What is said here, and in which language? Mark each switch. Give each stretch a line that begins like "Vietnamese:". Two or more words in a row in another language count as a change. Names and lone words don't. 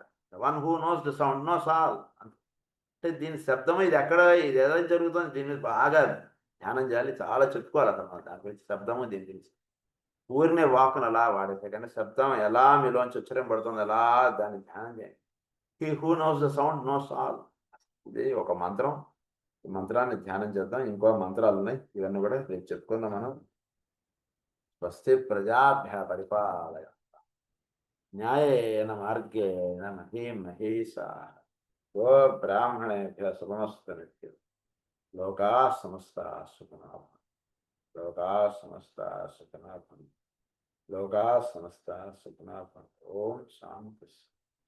English: one who knows the sound knows all
Telugu: అంటే దీని శబ్దం ఇది ఏదో జరుగుతుంది, దీని మీద బాగా ధ్యానం చేయాలి, చాలా చెప్పుకోవాలి అన్నమాట దాని గురించి శబ్దము దీని గురించి. ఊరినే వాక్కును అలా వాడేసే కానీ శబ్దం ఎలా మీలోంచి ఉచ్చరింపబడుతుంది అలా దాన్ని ధ్యానం చేయండి.
English: he who knows the sound knows all.
Telugu: ఇది ఒక మంత్రం. ఈ మంత్రాన్ని ధ్యానం చేద్దాం. ఇంకో మంత్రాలు ఉన్నాయి, ఇవన్నీ కూడా రేపు చెప్పుకుందాం మనం.
Sanskrit: స్వస్తి ప్రజాభ్య పరిపాలయ న్యాయేన మార్గేణ మహీం మహీషాః గో బ్రాహ్మణేభ్యః శుభమస్తు నిత్యం. లోకాః సమస్తాః సుఖినో భవంతు. లోకాః సమస్తాః సుఖినో భవంతు. లోకాః సమస్తాః సుఖినో భవంతు. ఓం శాంతి.